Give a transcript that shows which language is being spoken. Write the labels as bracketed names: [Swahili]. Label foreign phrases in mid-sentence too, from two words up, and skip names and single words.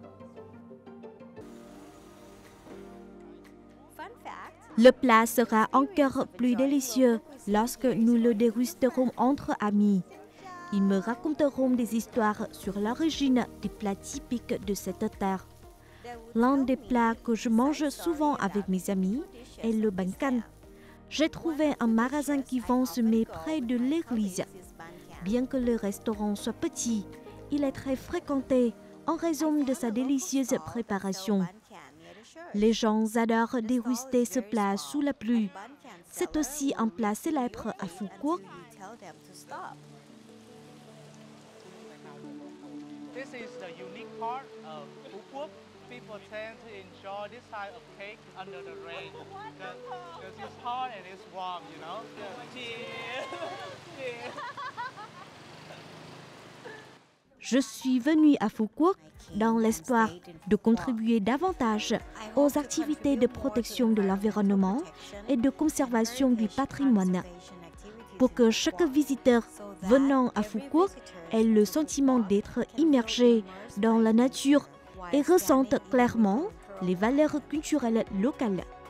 [French] Le plat sera encore plus délicieux lorsque nous le dégusterons entre amis. Ils me raconteront des histoires sur l'origine des plats typiques de cette terre. L'un des plats que je mange souvent avec mes amis est le bánh căn. J'ai trouvé un magasin qui vend ce mets près de l'église. Bien que le restaurant soit petit, il est très fréquenté en raison de sa délicieuse préparation. Les gens adorent déguster ce plat sous la pluie. C'est aussi un plat célèbre à Phu Quoc. [English] This is the unique part of Phu Quoc. People tend to enjoy this type of cake under the rain because it's hot and it's warm, you know. [French] Je suis venue à Phu Quoc dans l'espoir de contribuer davantage aux activités de protection de l'environnement et de conservation du patrimoine. Pour que chaque visiteur venant à Phu Quoc ait le sentiment d'être immergé dans la nature et ressente clairement les valeurs culturelles locales.